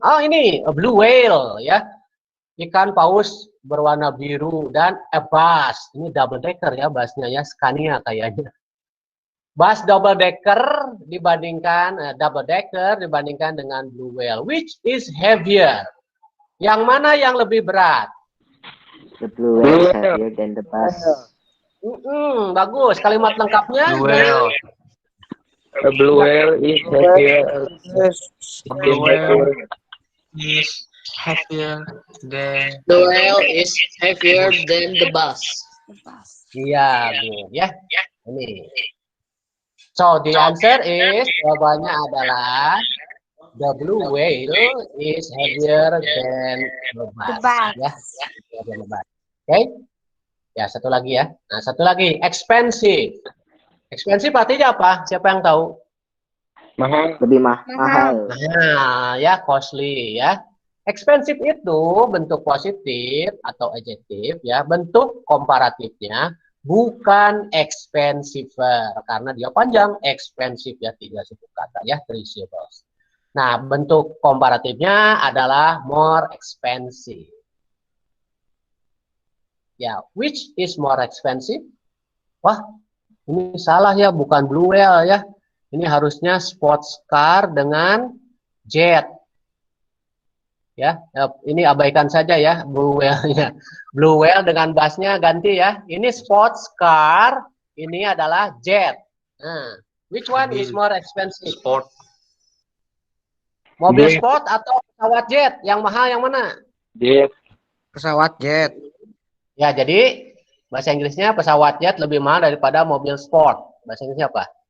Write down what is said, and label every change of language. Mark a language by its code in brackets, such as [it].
[id] Oh, ini a blue whale ya. Ikan paus berwarna biru dan a bus. Ini double decker ya busnya ya. Scania kayaknya. Bus double decker dibandingkan dengan blue whale. [en] Which is heavier? [id] Yang mana yang lebih berat? [en] The blue whale is heavier than the bus. [id] Bagus. Kalimat lengkapnya. [en] Blue whale. A blue whale is heavier. Blue whale is heavier than The whale is heavier than the bus. Iya, good ya. Ini. So the answer is, [id] jawabannya adalah [en] the blue whale is heavier than the bus. [id] Ya, Oke. Ya, satu lagi ya. Nah, satu lagi, expensive. Expensive artinya apa? Siapa yang tahu? Mahal. Lebih mahal. Nah, ya costly ya. Expensive itu bentuk positif atau adjektif ya. Bentuk komparatifnya bukan expensiver karena dia panjang. Expensive ya, 3 suku kata ya, 3 syllables. Nah, bentuk komparatifnya adalah more expensive. [en] Ya, which is more expensive? [id] Wah, ini salah ya, bukan blue whale ya. Ini harusnya sports car dengan jet. Ya, ini abaikan saja ya blue whale-nya. Blue whale dengan busnya ganti ya. Ini sports car, ini adalah jet. [en] Nah, which one is more expensive? sport. [id] Mobil sport atau pesawat jet? Yang mahal yang mana? [en] Jet. [id] Pesawat jet. Ya, jadi bahasa Inggrisnya pesawat jet lebih mahal daripada mobil sport. Bahasa Inggrisnya apa?